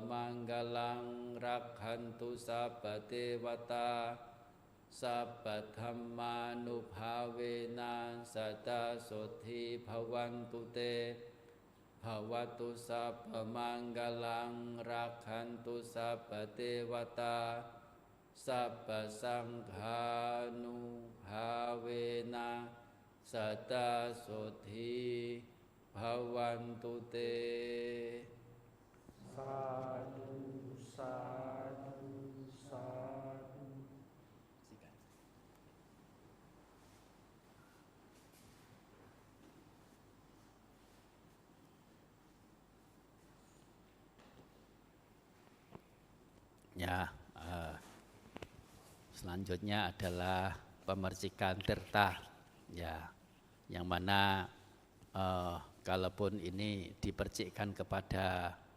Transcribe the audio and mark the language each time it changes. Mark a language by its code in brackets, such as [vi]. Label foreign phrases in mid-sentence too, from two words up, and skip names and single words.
[pi] manggalang rakhantu sabba dewata sabba dhammanubhavena sada sodhi bhavantu te bhavatu sabba manggalang rakhantu sabba dewata sabba sanghanuhavena sada sodhi bhavantu te. Sadu, sadu, sadu. [id] Ya, selanjutnya adalah pemercikan tirta, ya, yang mana kalaupun ini dipercikkan kepada